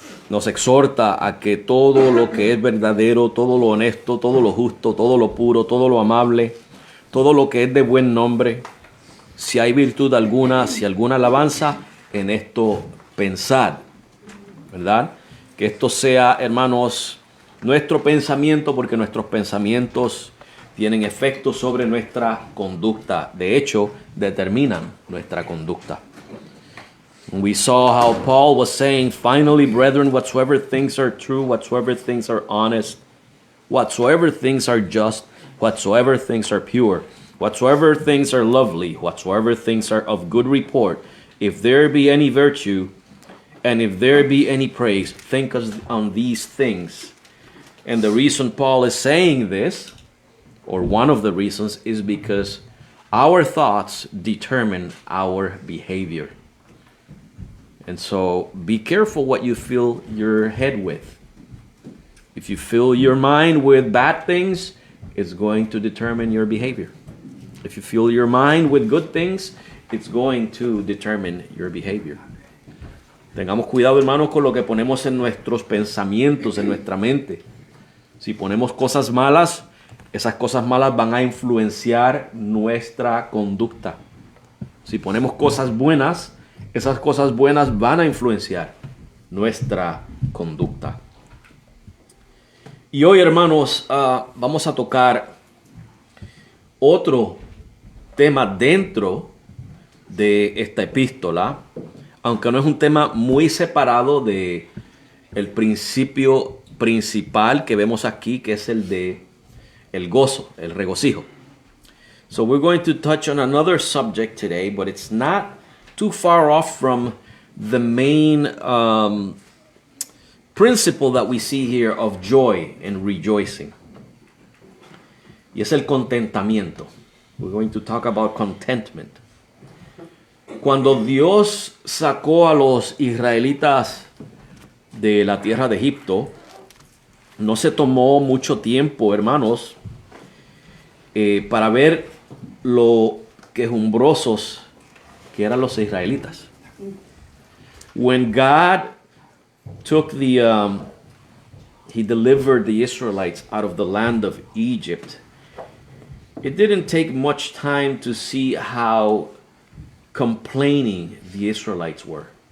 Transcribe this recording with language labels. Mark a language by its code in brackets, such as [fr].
[es] nos exhorta a que todo lo que es verdadero, todo lo honesto, todo lo justo, todo lo puro, todo lo amable, todo lo que es de buen nombre, si hay virtud alguna, si alguna alabanza, en esto pensad, ¿verdad? Que esto sea, hermanos, nuestro pensamiento, porque nuestros pensamientos tienen efecto sobre nuestra conducta. De hecho, determinan nuestra conducta. [en] We saw how Paul was saying, finally, brethren, whatsoever things are true, whatsoever things are honest, whatsoever things are just, whatsoever things are pure, whatsoever things are lovely, whatsoever things are of good report, if there be any virtue, and if there be any praise, think on these things. And the reason Paul is saying this, or one of the reasons, is because our thoughts determine our behavior. And so be careful what you fill your head with. If you fill your mind with bad things, it's going to determine your behavior. If you fill your mind with good things, it's going to determine your behavior. [es] Tengamos cuidado, hermanos, con lo que ponemos en nuestros pensamientos, en nuestra mente. Si ponemos cosas malas, esas cosas malas van a influenciar nuestra conducta. Si ponemos cosas buenas, esas cosas buenas van a influenciar nuestra conducta. Y hoy, hermanos, vamos a tocar otro tema dentro de esta epístola, aunque no es un tema muy separado de el principio principal que vemos aquí, que es el de el gozo, el regocijo. [en] So we're going to touch on another subject today, but it's not too far off from the main principle that we see here of joy and rejoicing. [es] Y es el contentamiento. [en] We're going to talk about contentment. [es] Cuando Dios sacó a los israelitas de la tierra de Egipto, no se tomó mucho tiempo, hermanos, para ver lo quejumbrosos que eran los israelitas. [en] When God took he delivered the Israelites out of the land of Egypt, it didn't take much time to see how complaining the Israelites were.